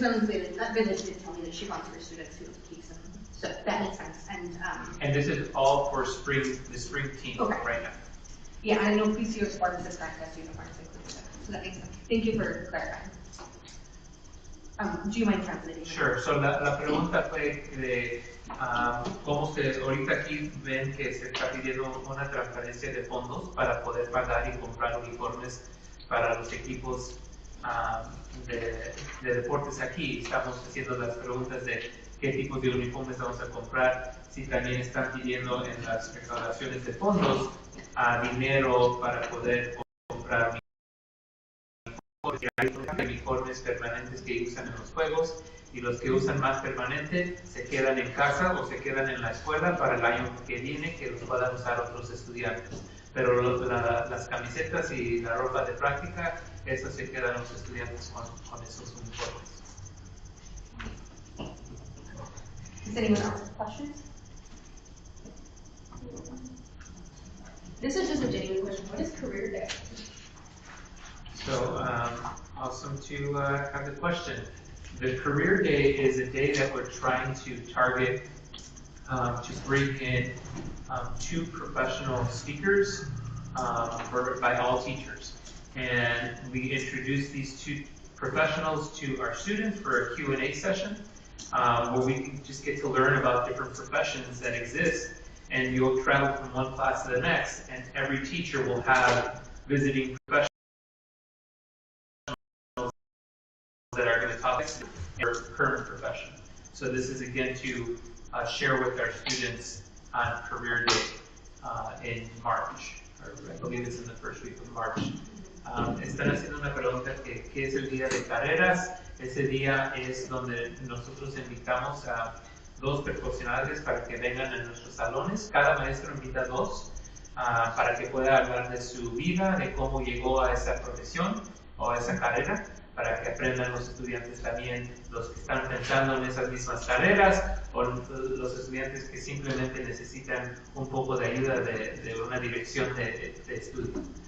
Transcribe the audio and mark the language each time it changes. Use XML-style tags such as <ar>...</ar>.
<en>Village did tell me that she wants her students who keeps them, so that makes sense. And this is all for the spring team right now. Yeah, I know PCO Sports is practice uniforms included, so that makes sense. Thank you for clarifying. Do you mind translating? Sure, so</en> <es>la pregunta fue de cómo ahorita aquí ven que se está pidiendo una transferencia de fondos para poder pagar y comprar uniformes para los equipos de deportes aquí. Estamos haciendo las preguntas de qué tipos de uniformes vamos a comprar, si también están pidiendo en las recaudaciones de fondos dinero para poder comprar porque hay uniformes permanentes que usan en los juegos y los que usan más permanente se quedan en casa o se quedan en la escuela para el año que viene que los puedan usar otros estudiantes. Pero las camisetas y la ropa de práctica, eso se quedan los estudiantes con esos uniformes.</es> <en>Does anyone else have questions? This is just a genuine question. What is career day? So, awesome to have the question. The Career Day is a day that we're trying to target to bring in 2 professional speakers by all teachers. And we introduce these 2 professionals to our students for a Q&A session where we can just get to learn about different professions that exist. And you'll travel from one class to the next, and every teacher will have visiting professionals that are going to talk about their current profession. So this is again to share with our students on Career Day in March, or I believe it's in the first week of March.</en> <es>Están haciendo una pregunta que ¿qué es el día de carreras? Ese día es donde nosotros invitamos a 2 profesionales para que vengan a nuestros salones. Cada maestro invita 2 para que pueda hablar de su vida, de cómo llegó a esa profesión o a esa carrera, para que aprendan los estudiantes también, los que están pensando en esas mismas carreras o los estudiantes que simplemente necesitan un poco de ayuda de una dirección de estudio.</es>